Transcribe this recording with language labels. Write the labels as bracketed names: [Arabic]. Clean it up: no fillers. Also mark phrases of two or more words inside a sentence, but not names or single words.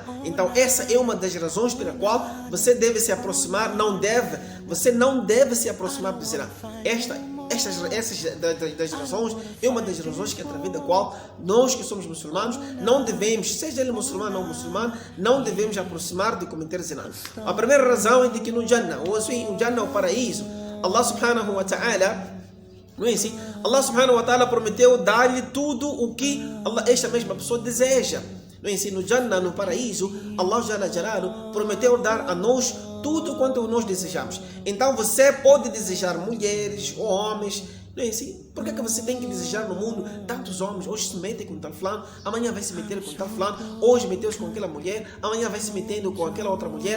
[Portuguese] Então essa é uma das razões pela qual você deve se aproximar, você não deve se aproximar de zina. Essas das razões é uma das razões que através da qual nós que somos muçulmanos não devemos, seja ele muçulmano ou não muçulmano, não devemos aproximar de cometer zina. A primeira razão é de que no Jannah, o Jannah é o paraíso, [Arabic] الله سبحانه وتعالى, [Portuguese] não é assim? [Arabic] الله سبحانه وتعالى [Portuguese] prometeu dar-lhe tudo o que esta mesma pessoa deseja. Não é assim? No Jannah, no paraíso, [Arabic] الله جل جلاله [Portuguese] prometeu dar a nós tudo quanto nós desejamos. Então você pode desejar mulheres ou homens, Não é assim? Por que você tem que desejar no mundo tantos homens? Hoje se mete com tal fulano, amanhã vai se meter com tal fulano, hoje meteu-se com aquela mulher, amanhã vai se metendo com aquela outra mulher.